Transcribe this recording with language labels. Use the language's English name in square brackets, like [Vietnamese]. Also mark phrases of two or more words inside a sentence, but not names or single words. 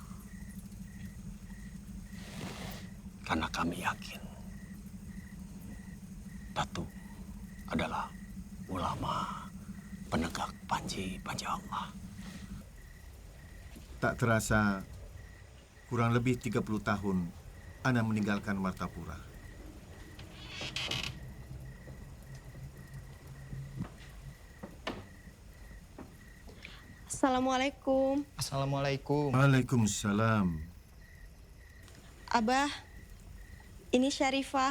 [Indonesian] Karena kami yakin Datuk adalah ulama penegak panji-panji Allah. Tak terasa, kurang lebih 30 tahun Ana meninggalkan Martapura. Assalamualaikum. Assalamualaikum. Waalaikumsalam. Abah, ini Syarifah.